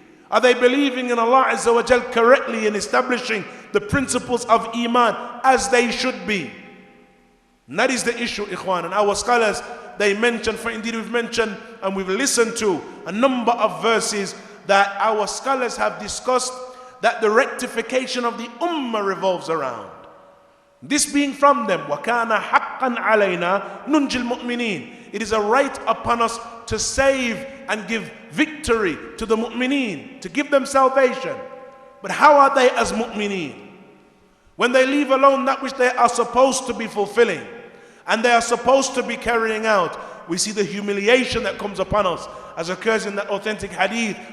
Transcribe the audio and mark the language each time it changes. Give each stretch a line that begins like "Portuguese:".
English: Are they believing in Allah Azza wa Jal correctly and establishing the principles of Iman as they should be? And that is the issue, ikhwan. And our scholars, they mention, for indeed we've mentioned and we've listened to a number of verses that our scholars have discussed that the rectification of the Ummah revolves around. This being from them,
Arabic: وَكَانَ حَقًّا عَلَيْنَا نُنْجِ الْمُؤْمِنِينَ.
English: It is a right upon us to save and give victory to the mu'mineen, to give them salvation. But how are they as mu'mineen? When they leave alone that which they are supposed to be fulfilling and they are supposed to be carrying out, we see the humiliation that comes upon us, as occurs in the authentic hadith.